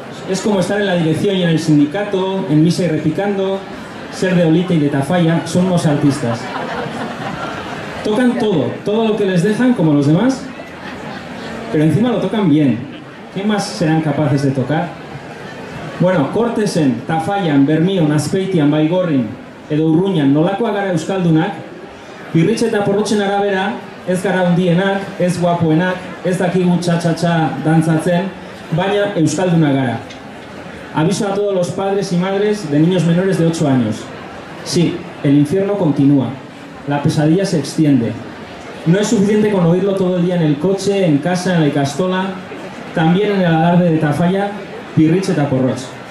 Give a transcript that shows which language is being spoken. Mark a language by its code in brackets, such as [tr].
[es] Es como estar en la dirección y en el sindicato, en misa y repicando, ser de Olite y de Tafalla, son unos artistas. Tocan todo lo que les dejan como los demás, pero encima lo tocan bien. ¿Qué más serán capaces de tocar? [eu] Bueno, Kortesen, Tafallan, Bermion, Azpeitian, Baigorrin, edo Urruñan, nolakoak gara euskaldunak, Pirritx eta Porrotxen arabera, ez gara hundienak, ez guapoenak, ez dakigu txa-txa-txa dantzatzen, baina euskaldunak gara. [es] Aviso a todos los padres y madres de niños menores de 8 años. Sí, el infierno continúa. La pesadilla se extiende. No es suficiente con oírlo todo el día en el coche, en casa, en la ikastola, también en el alarde de Tafalla, Pirritx eta Porrotx.